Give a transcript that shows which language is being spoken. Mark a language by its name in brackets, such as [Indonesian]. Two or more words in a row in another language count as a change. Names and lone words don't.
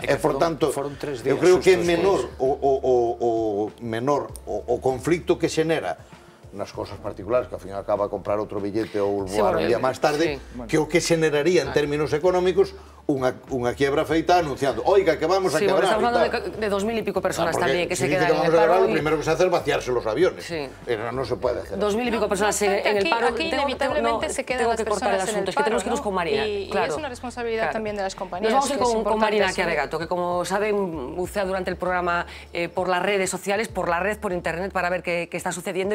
[Galician] E, por tanto, eu creo que é menor o conflicto que xenera nas cosas particulares, que ao final acaba a comprar outro billete ou voar un día máis tarde, que o que xeneraría en términos económicos unha quiebra feita anunciando, oiga, [Spanish] que vamos a quebrar. Estamos hablando de 2.000 y pico personas también que se quedan en el Lo paro. primero que se hace es vaciarse los aviones. No se puede hacer. 2.000 y pico personas en el paro. Aquí inevitablemente se quedan las personas en el paro. Es que tenemos que irnos con Marina. Y es una responsabilidad también de las compañías. Nos vamos a ir con Marina Chiaregato, que como saben, bucea durante el programa por las redes sociales, por la red, por internet, para ver qué está sucediendo.